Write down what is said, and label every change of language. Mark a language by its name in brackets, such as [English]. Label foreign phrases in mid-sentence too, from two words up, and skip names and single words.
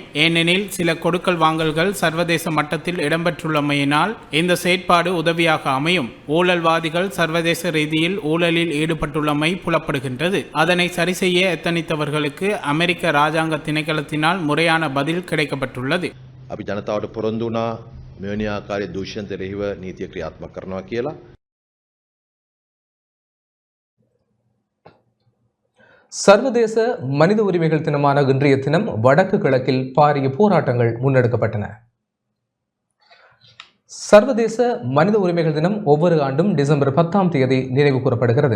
[Tamil] ஏனெனில் சில கொடுக்கல் வாங்கல்கள் சர்வதேச மட்டத்தில் இடம்பெற்றுள்ளமையினால் இந்த செயற்பாடு உதவியாக அமையும். ஊழல்வாதிகள் சர்வதேச ரீதியில் ஊழலில் ஈடுபட்டுள்ளமை புலப்படுகின்றது. அதனை சரி செய்ய எத்தனித்தவர்களுக்கு அமெரிக்க ராஜாங்க திணைக்களத்தினால் முறையான பதில் கிடைக்கப்பட்டுள்ளது. [Sinhala] අපි ජනතාවට පොරොන්දු වුණා මෙවැනි ආකාරයේ දූෂණ එරෙහිව නීතිය ක්‍රියාත්මක කරනවා කියලා. [Tamil] சர்வதேச மனித உரிமைகள் தினமான இன்றைய தினம் வடக்கு கிழக்கில் பாரிய போராட்டங்கள் முன்னெடுக்கப்பட்டன. சர்வதேச மனித உரிமைகள் தினம் ஒவ்வொரு ஆண்டும் டிசம்பர் 10ஆம் தேதி நினைவு கூறப்படுகிறது.